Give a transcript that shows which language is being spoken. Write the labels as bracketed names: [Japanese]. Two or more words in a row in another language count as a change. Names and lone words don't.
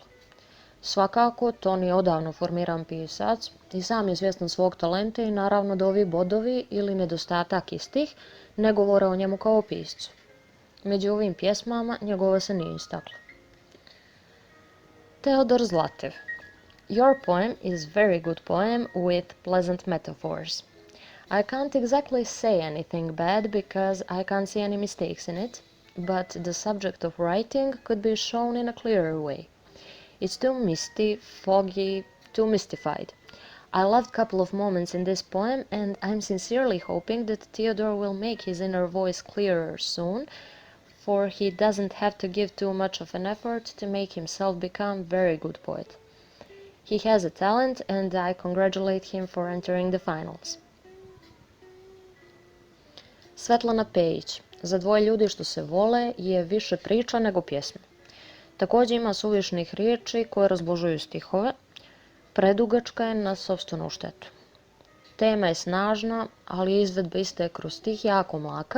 [Bosnian] Svakako, Toni je odavno formiran pisac i sam je svjestan svog talenta i naravno da ovi bodovi ili nedostatak istih ne govore o njemu kao o piscu. Među ovim pjesmama njegova se nije istakla. Teodor Zlatev. [English] Your poem is very good poem with pleasant metaphors. I can't exactly say anything bad because I can't see any mistakes in it, but the subject of writing could be shown in a clearer way. It's too misty, foggy, too mystified. I loved a couple of moments in this poem, and I'm sincerely hoping that Theodore will make his inner voice clearer soon, for he doesn't have to give too much of an effort to make himself become a very good poet. He has a talent, and I congratulate him for entering the finals. [Bosnian] Svetlana Pejić. Za dvoje ljudi što se vole je više priča nego pjesma. Također ima suvišnih riječi koje razbožuju stihove. Predugačka je na sopstvenu štetu. Tema je snažna, ali izvedba iste je kroz stih jako mlaka.